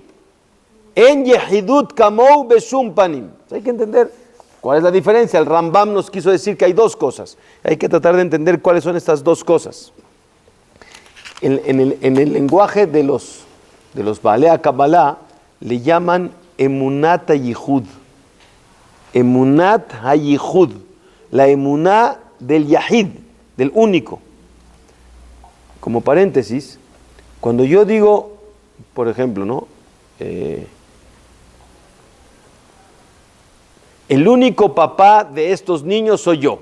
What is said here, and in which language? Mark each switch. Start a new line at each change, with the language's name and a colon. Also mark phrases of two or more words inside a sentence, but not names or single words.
Hebrew: אין יחידות כמוהו בשום פנים.
Spanish: Hay que entender cuál es la diferencia. El Rambam nos quiso decir que hay 2 cosas. Hay que tratar de entender cuáles son estas 2 cosas. En el lenguaje de los
Hebrew: בעלי קבלה
Spanish: le llaman
Hebrew: אמונת הייחוד. אמונת הייחוד.
Spanish: La emuná del yahid, del único. Como paréntesis, cuando yo digo, por ejemplo, ¿no? El único papá de estos niños soy yo.